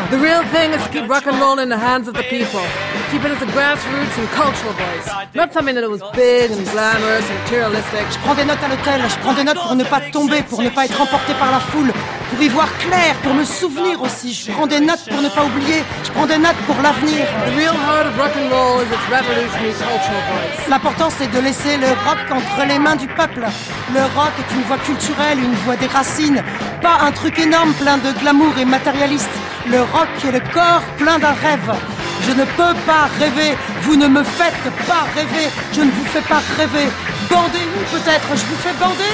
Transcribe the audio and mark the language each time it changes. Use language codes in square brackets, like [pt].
[en] The real thing is to keep rock'n'roll in the hands of the people. Keep it as a grassroots and cultural voice. Not something that was big and glamorous and materialistic. [fr] Je prends des notes à l'hôtel, je prends des notes pour ne pas tomber, pour ne pas être emporté par la foule. Pour y voir clair, pour me souvenir aussi. Je prends des notes pour ne pas oublier. Je prends des notes pour l'avenir. [en] The real heart of rock and roll is its revolutionary cultural voice. [fr] L'important, c'est de laisser le rock entre les mains du peuple. Le rock est une voix culturelle, une voix des racines. Pas un truc énorme plein de glamour et matérialiste. Le rock est le corps plein d'un rêve. Je ne peux pas rêver. Vous ne me faites pas rêver. Je ne vous fais pas rêver. Bandez-vous peut-être, je vous fais bander.